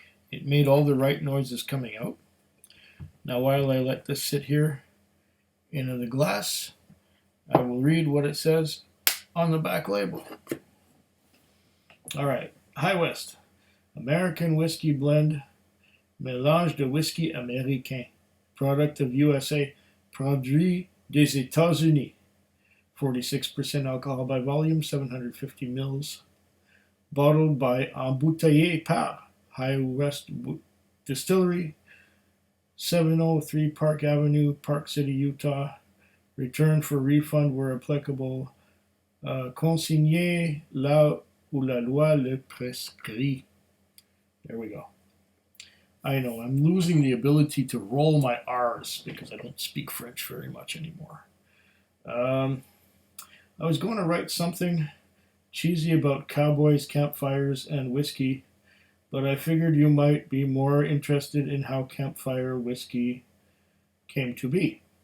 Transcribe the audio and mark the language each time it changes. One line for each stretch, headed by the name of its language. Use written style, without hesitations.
English: It made all the right noises coming out. Now while I let this sit here into the glass, I will read what it says on the back label. All right, High West, American whiskey blend,
French: mélange de whisky américain,
English: product of USA,
French: produit des États-Unis.
English: 46% alcohol by volume, 750 mils. Bottled by
French: embouteillé par
English: High West Distillery, 703 Park Avenue, Park City, Utah. Return for refund where applicable.
French: Consigné là où la loi le prescrit.
English: There we go. I know, I'm losing the ability to roll my R's because I don't speak French very much anymore. I was going to write something cheesy about cowboys, campfires, and whiskey, but I figured you might be more interested in how Campfire whiskey came to be.